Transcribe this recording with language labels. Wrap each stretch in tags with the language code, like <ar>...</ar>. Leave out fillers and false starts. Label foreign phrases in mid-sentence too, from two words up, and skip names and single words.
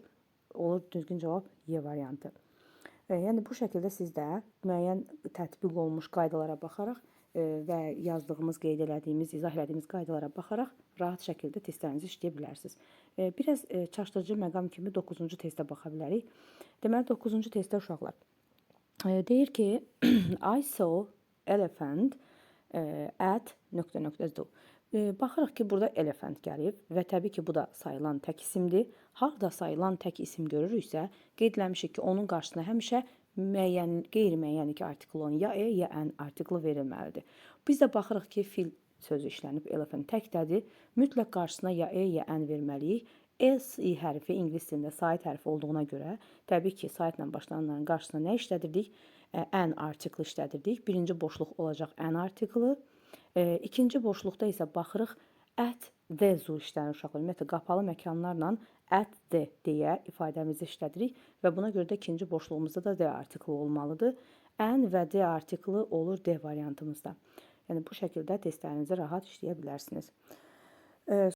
<az>Olur düzgün cavab Y variantı. Yəni bu şəkildə siz də müəyyən tətbiq olunmuş qaydalara baxaraq və yazdığımız, qeyd elədiyimiz, izah elədiyimiz qaydalara baxaraq rahat şəkildə testlərinizi işləyə bilərsiniz. Biraz çaşdırıcı məqam kimi 9-cu testə baxa bilərik. Deməli 9-cu testdə uşaqlar deyir ki,</az> <en>I saw elephant at ...</en> <az>Baxırıq ki, burada elephant gəlib və təbii ki, bu da sayılan tək isimdir. Harada sayılan tək isim görürüksə, qeyd eləmişik ki, onun qarşısına həmişə müəyyən, qeyri-müəyyən iki artikl olan ya e, ya n artiklı verilməlidir. Biz də baxırıq ki, fil sözü işlənib, elephant təkdədir. Mütləq qarşısına ya e, ya n verməliyik. S-i hərfi ingilis dilində sait hərfi olduğuna görə, təbii ki, saitlə başlananların qarşısına nə işlədirdik? N artiklı işlədirdik. Birinci boşluq olacaq n artiklı. İkinci boşluqda isə baxırıq,</az> <en>at the zoo</en> <az>işlənir uşaqlar. Ümumiyyətlə, qapalı məkanlarla</az> <en>at the</en> <az>deyə ifadəmizi işlədirik və buna görə də ikinci boşluğumuzda da D artiklı olmalıdır. N və D artiklı olur D variantımızda. Yəni, bu şəkildə testlərinizi rahat işləyə bilərsiniz.</az>